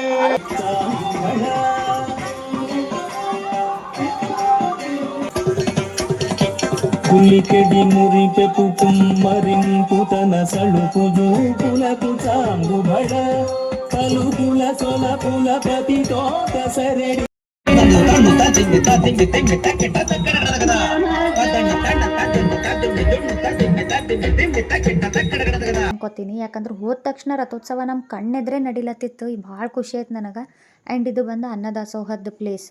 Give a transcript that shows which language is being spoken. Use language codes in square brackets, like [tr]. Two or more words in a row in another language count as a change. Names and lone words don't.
[te] కులికెడి మురిపెపు కుమ్మరింపుతన సళుకుజు కులకు చాంగుబడ పలుకుల సొలపుల ప్రతితో సరెడి [kn] ಅನ್ಕೋತೀನಿ. ಯಾಕಂದ್ರೆ ಹೋದ ತಕ್ಷಣ ರಥೋತ್ಸವ ನಮ್ಮ ಕಣ್ಣೆದ್ರೆ ನಡಿಲತ್ತಿತ್ತು. ಭಾಳ ಖುಷಿ ಆಯ್ತು ನನಗೆ. ಆ್ಯಂಡ್ ಇದು ಬಂದು ಅನ್ನದಾಸೋಹದ ಪ್ಲೇಸು.